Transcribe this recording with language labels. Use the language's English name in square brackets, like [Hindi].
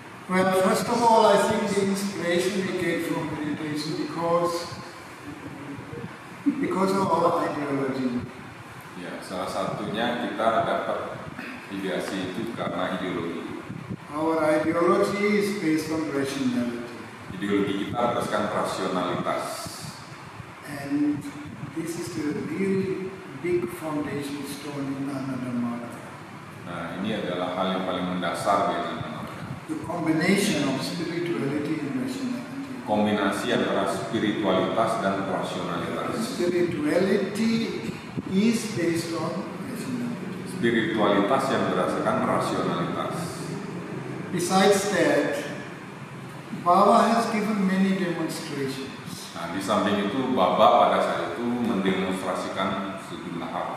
[English] Well, first of all, I think the inspiration we get from meditation because of our ideology. [Indonesian] Ya, salah satunya kita dapat ideasi itu karena ideologi. [English] Our ideology is based on rationality. [Indonesian] Ideologi kita berdasarkan rasionalitas. [English] And this is the really big foundation stone in Ananda Marga. [Indonesian] Nah, ini adalah hal yang paling mendasar di Ananda Marga. [English] The combination of spirituality and rationality. [Indonesian] Kombinasi antara spiritualitas dan rasionalitas. [English] Spirituality is based on rationality. [Indonesian] Spiritualitas yang berdasarkan rasionalitas. [English] Besides that, Baba has given many demonstrations. [Indonesian] Nah, di samping itu, Baba pada saat itu mendemonstrasikan sejumlah hal.